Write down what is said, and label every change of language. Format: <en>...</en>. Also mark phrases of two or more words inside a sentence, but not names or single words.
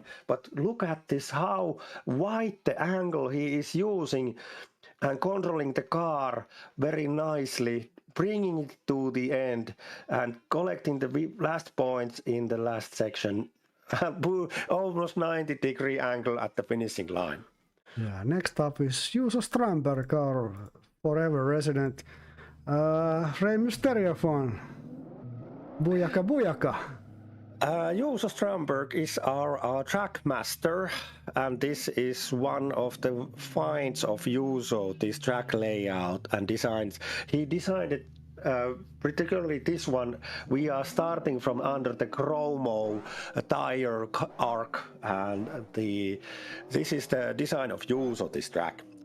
<en>But look at this, how wide the angle he is using and controlling the car very nicely, bringing it to the end and collecting the last points in the last section. Almost 90-degree angle at the finishing line. Yeah, next up is Juuso Strandberg, our forever resident Rey Mysterio fan. Booyaka booyaka. Juuso Strandberg is our track master, and this is one of the finds of Juuso, this track layout and designs. He designed it, particularly this one. We are starting from under the chromo tire arc, and this is the design of Juuso, this track.</en>